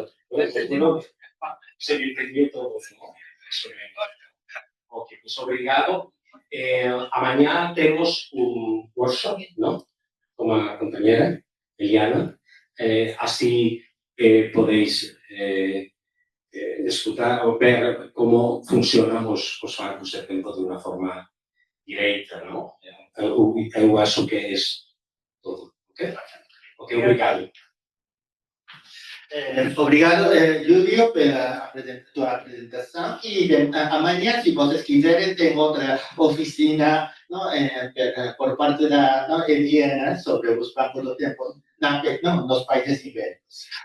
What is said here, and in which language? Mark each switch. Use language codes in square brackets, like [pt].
[es] Bueno, se me entendió todo, ¿no? Ok, pues [pt] obrigado. [es] Mañana tenemos un workshop, ¿no? Con la compañera Eliana. Así podéis [pt] escutar o ver como funcionan os bancos de tempo de unha forma direita, ¿no? Eu acho que é todo. Ok, obrigado. Obrigado, Júlio, pela tua apresentação. E amanhã, se vocês quiserem, tem outra oficina não, por parte da Eliana sobre os bancos do tempo nos países ibéricos.